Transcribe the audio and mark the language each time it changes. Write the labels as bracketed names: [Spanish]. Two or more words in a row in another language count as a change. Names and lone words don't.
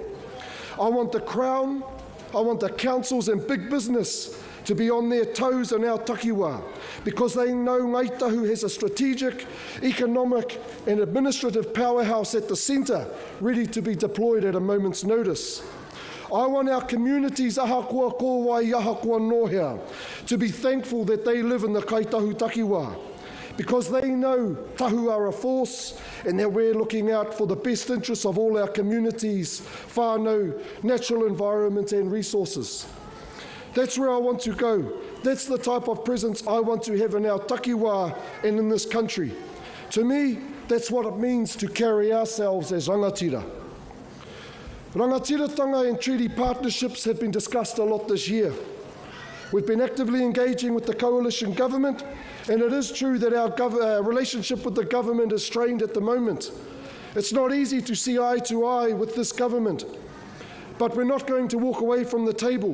[English] I want the Crown, I want the councils and big business to be on their toes in our takiwā, because they know Ngāi Tahu has a strategic, economic and administrative powerhouse at the centre, ready to be deployed at a moment's notice. I want our communities, [Māori] ahakoa kōwai, ahakoa nōhea, [English] to be thankful that they live in the Kaitahu takiwā, because they know Tahu are a force and that we're looking out for the best interests of all our communities, whānau, natural environment and resources. That's where I want to go. That's the type of presence I want to have in our takiwā and in this country. To me, that's what it means to carry ourselves as rangatira. Rangatiratanga and treaty partnerships have been discussed a lot this year. We've been actively engaging with the coalition government, and it is true that our relationship with the government is strained at the moment. It's not easy to see eye to eye with this government, but we're not going to walk away from the table.